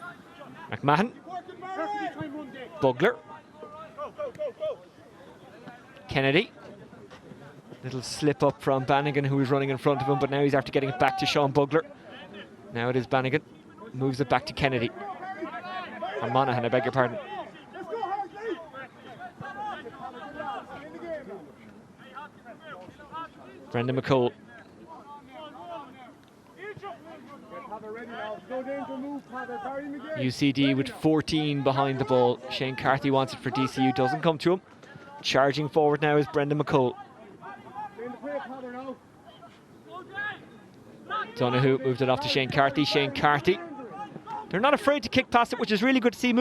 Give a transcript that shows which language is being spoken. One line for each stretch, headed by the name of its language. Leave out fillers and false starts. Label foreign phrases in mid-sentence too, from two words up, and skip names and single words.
English: McMahon. Bugler. Kennedy. Little slip up from Bannigan, who was running in front of him, but now he's after getting it back to Sean Bugler. Now it is Bannigan. Moves it back to Kennedy. Or Monaghan, I beg your pardon. Brendan McCole. UCD with 14 behind the ball. Shane Carthy wants it for DCU, doesn't come to him. Charging forward now is Brendan McCole. Donoghue moved it off to Shane Carthy. Shane Carthy. They're not afraid to kick past it, which is really good to see.